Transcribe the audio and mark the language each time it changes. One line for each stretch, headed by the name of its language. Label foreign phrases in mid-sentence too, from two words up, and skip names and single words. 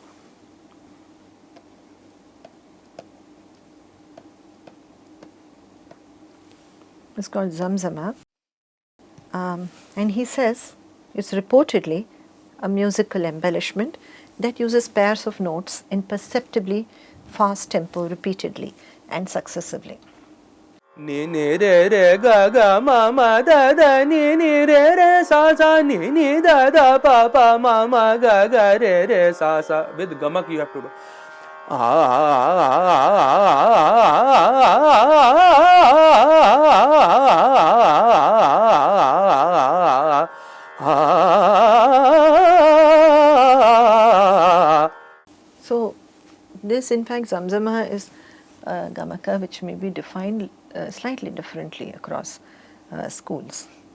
English: It's called zamzama, and he says it's reportedly a musical embellishment that uses pairs of notes in perceptibly fast tempo repeatedly and successively. ni ni re re ga ga ma ma da da ni ni re re sa sa ni ni da da pa pa ma ma ga ga re re sa sa. With gamak you have to do. So, this in fact Zamzama is a gamaka which may be defined slightly differently across schools.